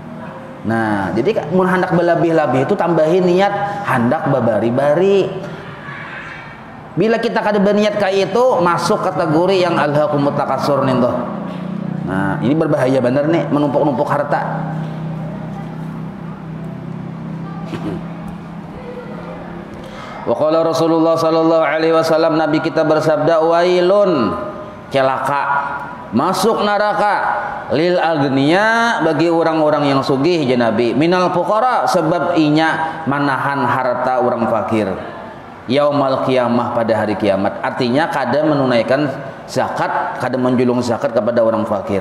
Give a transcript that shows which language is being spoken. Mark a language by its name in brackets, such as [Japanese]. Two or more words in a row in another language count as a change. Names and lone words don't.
[Banjar] Nah jadi mun hendak belabih-labih itu tambahin niat hendak babari-bari. Bila kita kada berniat kayak itu, masuk kategori yang [Arabic] ألهاكم التكاثر [Banjar] nih tuh. Nah, ini berbahaya bener nih, menumpuk-numpuk harta. [Arabic] وقال رسول الله صلى الله عليه وسلم, [Banjar] Nabi kita bersabda, wailun, celaka, masuk neraka, [Arabic] للأغنياء, [Banjar] bagi orang-orang yang sugih ya Nabi, [Arabic] من الفقراء, [Banjar] sebab inya manahan harta orang fakir. [Arabic] يوم القيامة, [Banjar] pada hari kiamat. Artinya kada menunaikan zakat, kada menjulung zakat kepada orang fakir.